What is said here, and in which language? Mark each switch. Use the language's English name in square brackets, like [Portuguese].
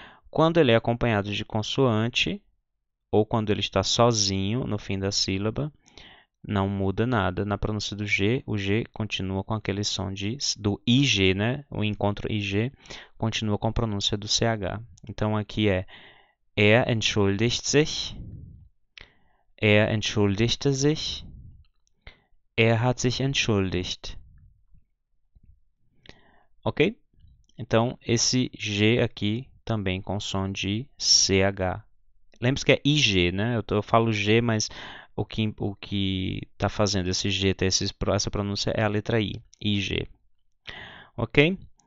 [Portuguese] Quando ele é acompanhado de consoante, ou quando ele está sozinho no fim da sílaba, não muda nada na pronúncia do G. O G continua com aquele som do IG, né? O encontro IG continua com a pronúncia do CH. Então, aqui é [German] Er entschuldigt sich, er entschuldigte sich, er hat sich entschuldigt. [Portuguese] Ok? Então, esse G aqui também com som de CH. Lembre-se que é IG, né? Eu falo G, mas o que está fazendo esse G ter essa pronúncia é a letra I. IG. Ok?